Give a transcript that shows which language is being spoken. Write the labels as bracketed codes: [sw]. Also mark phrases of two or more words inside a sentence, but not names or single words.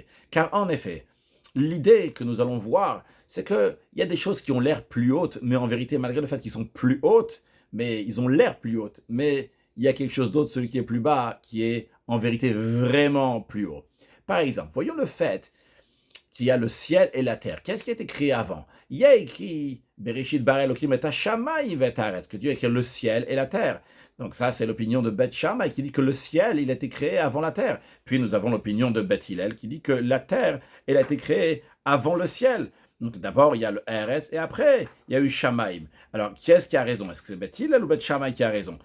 [fr] Car en effet, l'idée que nous allons voir, c'est qu'il y a des choses qui ont l'air plus hautes, mais en vérité, malgré le fait qu'ils sont plus hautes, mais ils ont l'air plus hautes, mais il y a quelque chose d'autre, celui qui est plus bas, qui est en vérité vraiment plus haut. Par exemple, voyons le fait qu'il y a le ciel et la terre. Qu'est-ce qui a été créé avant? Il y a écrit [he] בראשית ברא אלוקים את השמים ואת הארץ, [fr] que Dieu a créé le ciel et la terre. Donc ça, c'est l'opinion de Beth Shammai qui dit que le ciel, il a été créé avant la terre. Puis nous avons l'opinion de Beth Hillel qui dit que la terre, elle a été créée avant le ciel. Donc d'abord, il y a le Haaretz et après, il y a eu Shamayim. Alors, qui est-ce qui a raison? Est-ce que c'est Beth Hillel ou Beth Shammai qui a raison?